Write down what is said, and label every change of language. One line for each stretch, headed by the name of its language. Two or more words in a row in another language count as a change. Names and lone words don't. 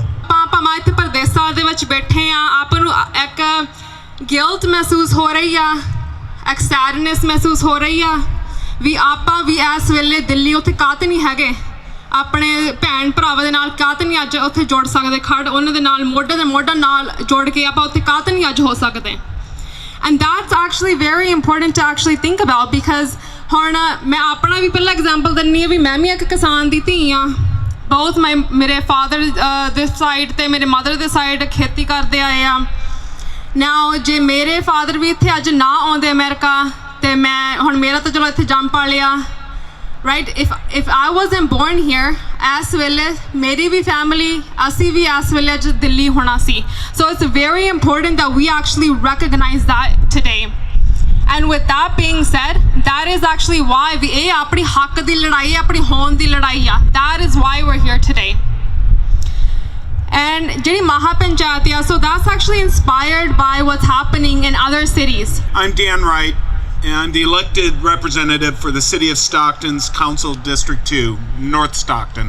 Punjabi: ਆਪਾਂ ਇੱਥੇ ਪ੍ਰਦੇਸਾਂ ਦੇ ਵਿੱਚ ਬੈਠੇ ਆ, ਆਪਾਂ ਨੂੰ ਇੱਕ ਗਿਲਟ ਮਹਿਸੂਸ ਹੋ ਰਹੀ ਆ, ਇੱਕ ਸੈਡਨੈਸ ਮਹਿਸੂਸ ਹੋ ਰਹੀ ਆ ਵੀ ਆਪਾਂ ਵੀ ਇਸ ਵੇਲੇ ਦਿੱਲੀ ਉੱਥੇ ਕਾਹਤੇ ਨਹੀਂ ਹੈਗੇ, ਆਪਣੇ ਭੈਣ ਭਰਾਵਾਂ ਦੇ ਨਾਲ ਕਾਹਤੇ ਨਹੀਂ ਅੱਜ ਉੱਥੇ ਜੁੜ ਸਕਦੇ, ਖੜ ਉਹਨਾਂ ਦੇ ਨਾਲ ਮੋਢੇ ਦੇ ਮੋਢਾ ਨਾਲ ਜੁੜ ਕੇ ਆਪਾਂ ਉੱਥੇ ਕਾਹਤੇ ਨਹੀਂ ਅੱਜ ਹੋ ਸਕਦੇ।
English: And that's actually very important to actually think about, because
Punjabi: ਹੁਣ ਮੈਂ ਆਪਣਾ ਵੀ ਪਹਿਲਾਂ ਐਗਜ਼ਾਮਪਲ ਦਿੰਦੀ ਹਾਂ ਵੀ ਮੈਂ ਵੀ ਇੱਕ ਕਿਸਾਨ ਦੀ ਧੀ ਹਾਂ। ਬਹੁਤ ਮੇਰੇ ਫਾਦਰ ਦੇ ਸਾਈਡ ਅਤੇ ਮੇਰੇ ਮਦਰ ਦੇ ਸਾਈਡ ਖੇਤੀ ਕਰਦੇ ਆਏ ਆ। ਨਾਓ ਜੇ ਮੇਰੇ ਫਾਦਰ ਵੀ ਇੱਥੇ ਅੱਜ ਨਾ ਆਉਂਦੇ ਅਮਰੀਕਾ, ਅਤੇ ਮੈਂ ਹੁਣ ਮੇਰਾ ਤਾਂ ਚਲੋ ਇੱਥੇ ਜੰਮ ਪਾ ਲਿਆ,
English: right? If I wasn't born here, as well as
Punjabi: ਮੇਰੀ ਭੀ family, ਅਸੀਂ ਭੀ
English: as well as
Punjabi: Delhi hona si.
English: So it's very important that we actually recognize that today. And with that being said, that is actually why we
Punjabi: ਆਪਣੀ ਹੱਕ ਦੀ ਲੜਾਈ ਹੈ, ਆਪਣੀ ਹੋਂਦ ਦੀ ਲੜਾਈ ਹੈ.
English: That is why we're here today. And
Punjabi: ਜਿਹੜੀ ਮਹਾ ਪੰਚਾਇਤ,
English: so that's actually inspired by what's happening in other cities. I'm Dan Wright, and I'm the elected representative for the City of Stockton's Council District 2, North Stockton.